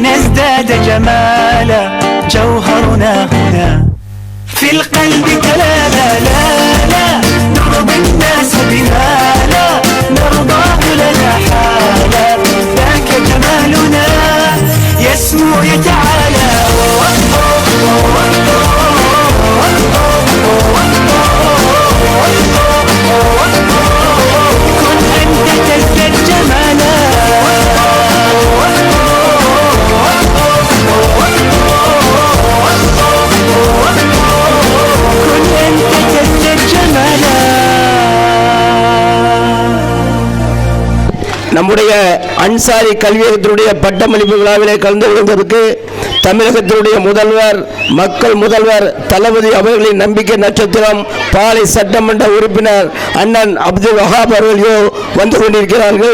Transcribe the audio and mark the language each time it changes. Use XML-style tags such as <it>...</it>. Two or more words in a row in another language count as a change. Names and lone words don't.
<ar>نزداد جمالا جوهرنا هنا في القلب كلالا لا لا نرضي الناس بما لا نرضاه لنا حالا ذاك جمالنا يسمو يتعالى كن أنت تزداد جمالا</ar> <ta>நம்முடைய அன்சாரி கல்வியகத்தினுடைய பட்டமளிப்பு விழாவிலே கலந்து கொள்வதற்கு தமிழகத்தினுடைய முதல்வர் மக்கள் முதல்வர் தளபதி அவர்களின் நம்பிக்கை நட்சத்திரம் பாளை சட்டமன்ற உறுப்பினர் அண்ணன் அப்துல் வஹாப் அவர்களோ வந்து கொண்டிருக்கிறார்கள்.</ta>